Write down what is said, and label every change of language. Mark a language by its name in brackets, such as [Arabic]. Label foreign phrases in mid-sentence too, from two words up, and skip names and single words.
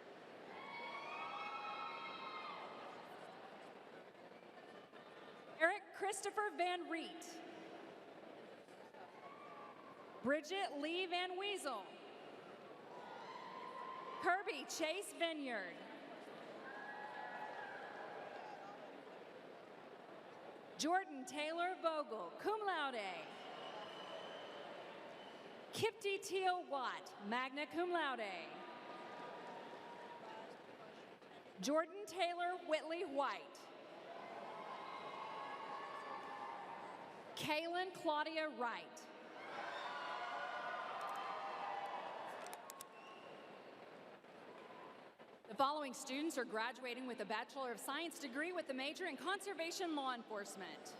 [English] Eric Christopher Van Riet. Bridget Lee Van Weasel. Kirby Chase Vineyard. Jordan Taylor Vogel, [Latin] cum laude. [English] Kipti Teal Watt, [Latin] magna cum laude. [English] Jordan Taylor Whitley White. Kaylin Claudia Wright. The following students are graduating with a Bachelor of Science degree with a major in Conservation Law Enforcement.